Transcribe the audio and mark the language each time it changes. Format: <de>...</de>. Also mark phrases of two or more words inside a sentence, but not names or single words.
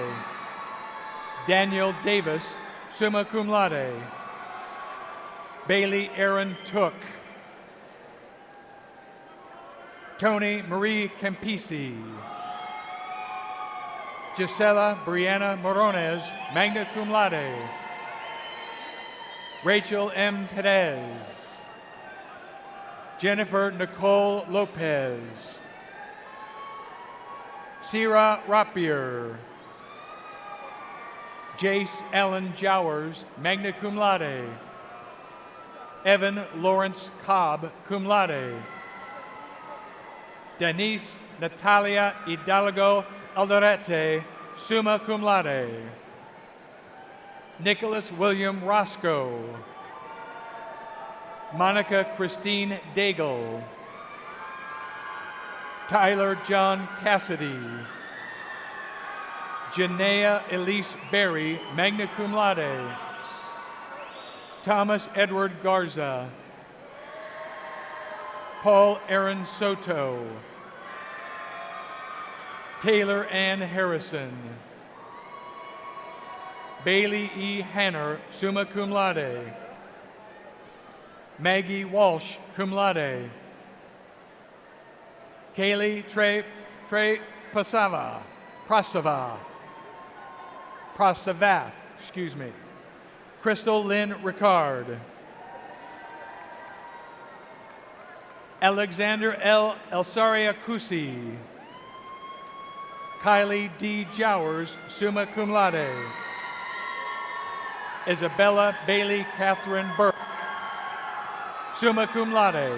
<en>Daniel Davis,</en> <la>summa cum laude.</la> <en>Bailey Aaron Took. Tony Marie Campisi. Gisela Brianna Morones,</en> <la>magna cum laude.</la> <en>Rachel M. Perez. Jennifer Nicole Lopez. Sierra Rapier. Jace Allen Jowers,</en> <la>magna cum laude.</la> <en>Evan Lawrence Cobb,</en> <la>cum laude.</la> <en>Denise Natalia Hidalgo Alderete,</en> <la>summa cum laude.</la> <en>Nicholas William Roscoe. Monica Christine Daigle. Tyler John Cassidy. Janaea Elise Berry,</en> <la>magna cum laude.</la> <en>Thomas Edward Garza. Paul Aaron Soto. Taylor Ann Harrison. Bailey E. Hanner,</en> <la>summa cum laude.</la> <en>Maggie Walsh,</en> <la>cum laude.</la> <en>Kaylee Trey Prasavath, excuse me. Crystal Lynn Ricard. Alexander L. Elsaria Kusi. Kylie D.</en> <la>Jowers, summa cum laude.</la> <en>Isabella Bailey Catherine Burke,</en> <la>summa cum laude.</la>